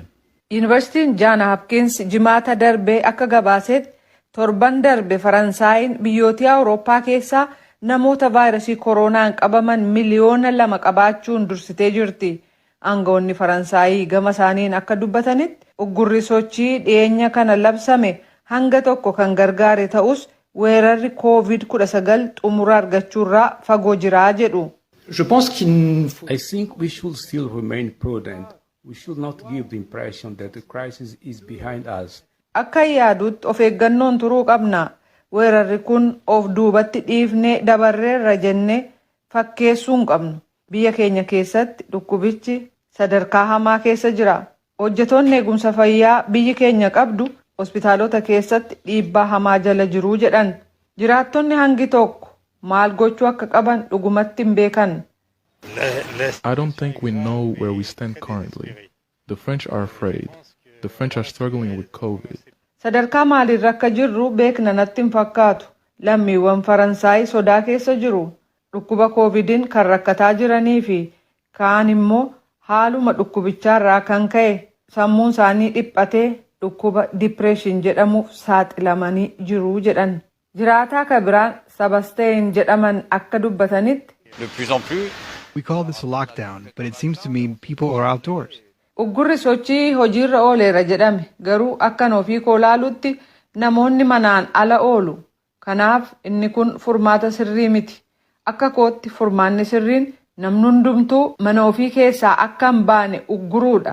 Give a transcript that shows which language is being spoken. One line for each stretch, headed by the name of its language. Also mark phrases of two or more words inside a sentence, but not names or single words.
Oromo: Yuunivarsiitiin Jaan Hapkins jimaata darbee akka gabaasetti torban darbe Faransaayiin biyyoota Awurooppaa keessaa namoota vaayirasii koronaan qabaman miliyoona 2 qabaachuun dursitee jirti. Aangawoonni Faransaayii gama isaaniin akka dubbatanitti uggurri sochii dhiyeenya kana labsame hanga tokko kan gargaare ta'us weerarri COVID-19 xumura argachuurraa fagoo jiraa jedhu.
English: I think we should still remain prudent. We should not give the impression that the crisis is behind us.
Oromo: Akka yaadutti of eeggannoon turuu qabna. Weerarri kun of duubatti dhiifnee dabarreerra jennee fakkeessuu hin qabnu. Biyya keenya keessatti dhukkubichi sadarkaa hamaa keessa jira. Hojjetoonni eegumsa fayyaa biyyi keenya qabdu hospitaalota keessatti dhiibbaa hamaa jala jiruu jedhan. Jiraattonni hangi tokko maal gochuu akka qaban dhugumatti hin beekan.
English: I don't think we know where we stand currently. The French are afraid. The French are struggling with COVID.
Oromo: Sadarkaa maaliirra akka jirru beekna natti hin fakkaatu. Lammiiwwan Faransaay sodaa keessa jiru. Dhukkuba COVIDin kan rakkataa jiranii fi kaan immoo haaluma dhukkubichaarraa kan ka'e sammuun isaanii dhiphatee dhukkuba dipireeshin jedhamuuf saaxilamanii jiru jedhan. Jiraataa kan biraan Sabasteen jedhaman akka dubbatanitti.
English: We call this a lockdown, but it seems to me people are outdoors.
Oromo: Uggurri sochii hojiirra ooleera jedhame garuu akkan ofii koo laalutti namoonni manaan ala oolu. Kanaaf inni kun furmaata sirrii miti. Akka kootti furmaanni sirriin namni hundumtuu mana ofii keessaa akka hin baane ugguruudha.